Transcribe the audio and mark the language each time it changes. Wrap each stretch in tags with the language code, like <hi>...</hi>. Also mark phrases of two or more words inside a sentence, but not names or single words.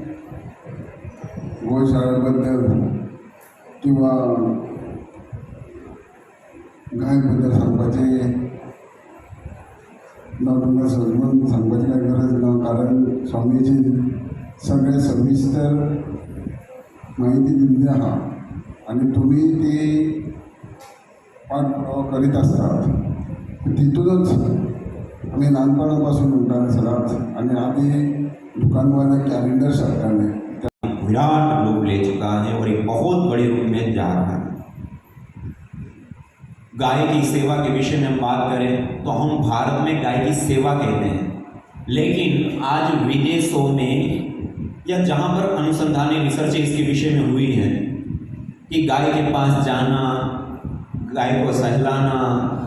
<kok>गोशाळेबद्दल किंवा गायबद्दल सांगपाचे तुमकां सजमून सांगपाची काय गरज ना, कारण स्वामीजी सगळे सविस्तर माहिती दिल्ली आहा आणि तुम्ही ती पाठपुरावो करीत आसतात. तितूनच आम्ही ल्हानपणापासून म्हणटाले सदांच, आणि आधी दुकानवाले कैलेंडर छापताले.</kok> <hi>विराट रूप ले चुका है और एक बहुत बड़े रूप में जा रहा है. गाय की सेवा के विषय में हम बात करें तो हम भारत में गाय की सेवा कहते हैं, लेकिन आज विदेशों में या जहाँ पर अनुसंधान रिसर्च इसके विषय में हुई है कि गाय के पास जाना, गाय को सहलाना,</hi>